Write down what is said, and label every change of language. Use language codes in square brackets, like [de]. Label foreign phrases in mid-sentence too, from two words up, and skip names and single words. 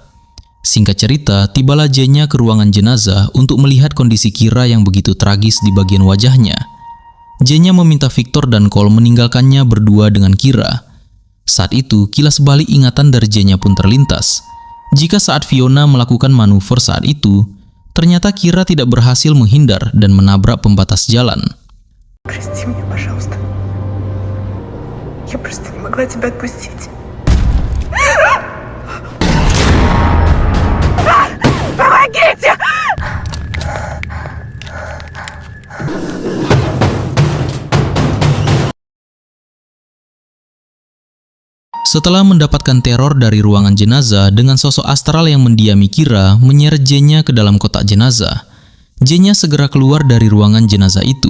[id] Singkat cerita, tibalah Jenya ke ruangan jenazah untuk melihat kondisi Kira yang begitu tragis di bagian wajahnya. Jenya meminta Victor dan Cole meninggalkannya berdua dengan Kira. Saat itu, kilas balik ingatan dari Jenya pun terlintas. Jika saat Fiona melakukan manuver saat itu, ternyata Kira tidak berhasil menghindar dan menabrak pembatas jalan. [ru] Прости меня, пожалуйста. Я просто не могла тебя отпустить. Помогите! [id] Setelah mendapatkan teror dari ruangan jenazah dengan sosok astral yang mendiami Kira menyeret Jenya ke dalam kotak jenazah, Jenya segera keluar dari ruangan jenazah itu.